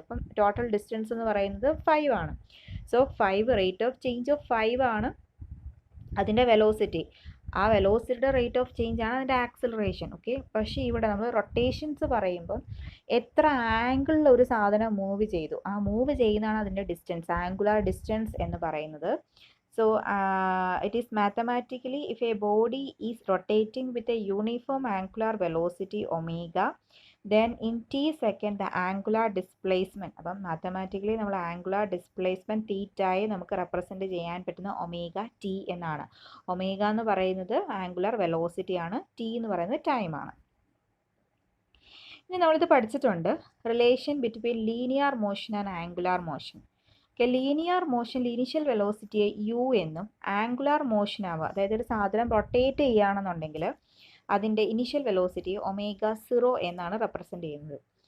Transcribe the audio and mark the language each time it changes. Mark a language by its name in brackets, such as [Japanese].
[Malayalam] അപ്പം total distance എന്ന് പറയുന്നത് 5 ആണ്. So 5 rate of change of 5 ആണ് അതിൻ്റെ വെലോസിറ്റി. ആ വെലോസിറ്റിയുടെ റേറ്റ് ഓഫ് ചേഞ്ച് ആണ് അതിൻ്റെ ആക്സിലറേഷൻ. ഓക്കെ, പക്ഷേ ഇവിടെ നമ്മൾ റൊട്ടേഷൻസ് പറയുമ്പോൾ എത്ര ആംഗിളിൽ ഒരു സാധനം മൂവ് ചെയ്തു, ആ മൂവ് ചെയ്യുന്നതാണ് അതിൻ്റെ ഡിസ്റ്റൻസ്, ആംഗുലാർ ഡിസ്റ്റൻസ് എന്ന് പറയുന്നത്. [English] So it is mathematically, if a body is rotating with a uniform angular velocity omega, then in t second the angular displacement, [Malayalam] അപ്പം മാത്തമാറ്റിക്കലി നമ്മൾ ആംഗുലാർ ഡിസ്പ്ലേസ്മെൻറ്റ് തീറ്റയെ നമുക്ക് റെപ്രസെൻറ്റ് ചെയ്യാൻ പറ്റുന്ന ഒമേഗ ടി എന്നാണ്. Omega എന്ന് പറയുന്നത് ആംഗുലാർ വെലോസിറ്റി ആണ്, ടി എന്ന് പറയുന്നത് ടൈം ആണ്. ഇനി നമ്മളിത് പഠിച്ചിട്ടുണ്ട് relation between linear motion and angular motion. Linear മോഷനിൽ initial വെലോസിറ്റിയെ U എന്നും ആംഗുലാർ മോഷൻ ആവുക, അതായത് ഒരു സാധനം റൊട്ടേറ്റ് ചെയ്യുകയാണെന്നുണ്ടെങ്കിൽ അതിൻ്റെ ഇനീഷ്യൽ വെലോസിറ്റി ω0 എന്നാണ് റെപ്രസെൻറ്റ് ചെയ്യുന്നത്.